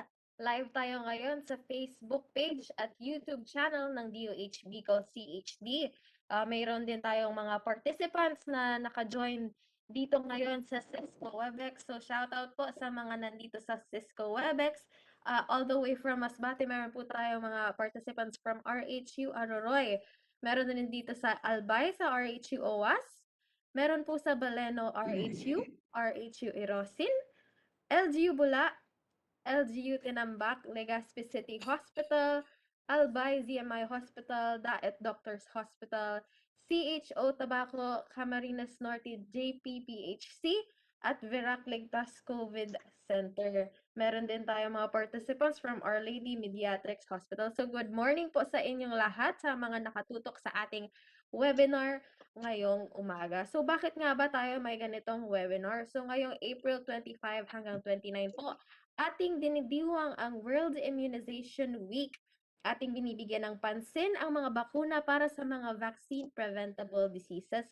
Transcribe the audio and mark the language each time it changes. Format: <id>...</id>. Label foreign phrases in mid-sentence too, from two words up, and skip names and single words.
<tl>Live tayo ngayon sa</tl> <en>Facebook page</en> <tl>at</tl> <en>YouTube channel</en> <tl>ng DOH Bicol CHD. Mayroon din tayong mga participants na naka-join dito ngayon sa Cisco Webex. So shoutout po sa mga nandito sa Cisco Webex.</tl> <en>All the way from</en> <tl>Masbate, meron po tayong mga participants from RHU Aroroy. Meron din dito sa Albay, sa RHU OWAS. Meron po sa Baleno RHU, RHU Irosin, LGU Bula, LGU Tinambak, Legazpi City Hospital, Albay ZMI Hospital, Daet Doctors Hospital, CHO Tabaco, Camarines Norte JPPHC, at Verac Ligtas COVID Center. Meron din tayo mga participants from Our Lady Mediatrix Hospital. So</tl> <en>good morning</en> <tl>po sa inyong lahat, sa mga nakatutok sa ating webinar ngayong umaga. So bakit nga ba tayo may ganitong webinar? So ngayong April 25 hanggang 29 po, ating dinidiwang ang World Immunization Week. Ating binibigyan ng pansin ang mga bakuna para sa mga</tl> <en>vaccine preventable diseases.</en>